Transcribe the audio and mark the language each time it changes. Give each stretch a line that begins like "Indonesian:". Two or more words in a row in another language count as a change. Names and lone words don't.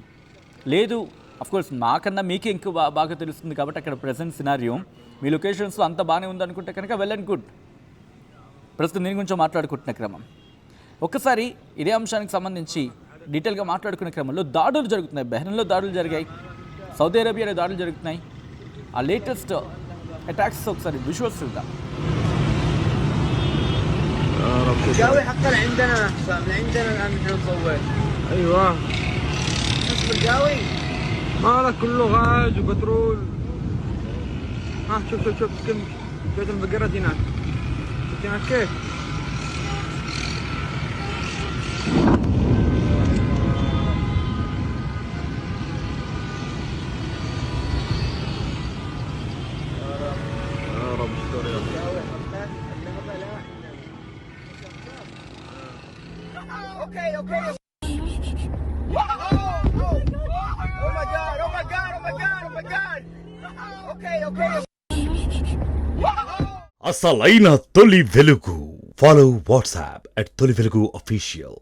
Telugu: లేదు
English: of course
Telugu: నాకన్నా మీకే ఇంకా బాగా తెలుస్తుంది కాబట్టి అక్కడ
English: present scenario
Telugu: మీ లొకేషన్స్లో అంత బాగానే ఉందనుకుంటే కనుక
English: well and good.
Telugu: ప్రస్తుతం దీని గురించి మాట్లాడుకుంటున్న క్రమం ఒక్కసారి ఇదే అంశానికి సంబంధించి డీటెయిల్గా మాట్లాడుకునే క్రమంలో దాడులు జరుగుతున్నాయి. బహ్రెయిన్లో దాడులు జరిగాయి, సౌదీ అరేబియాలో దాడులు జరుగుతున్నాయి. ఆ
English: latest attacks
Telugu: ఒకసారి విజువల్స్ చూద్దాం.
Arabic: الجوي حقا عندنا حسام عندنا الان نحن نصور. ايوه نصب الجوي هذا كله غاز وبترول. ها شوف كم شوف انفجرت هناك. شفت هناك كيف؟ يا رب استر يا رب.
English: Okay. Oh my god. Okay.
Telugu: అసలైన తొలి వెలుగు. ఫాలో వాట్సాప్ @తొలి వెలుగు official.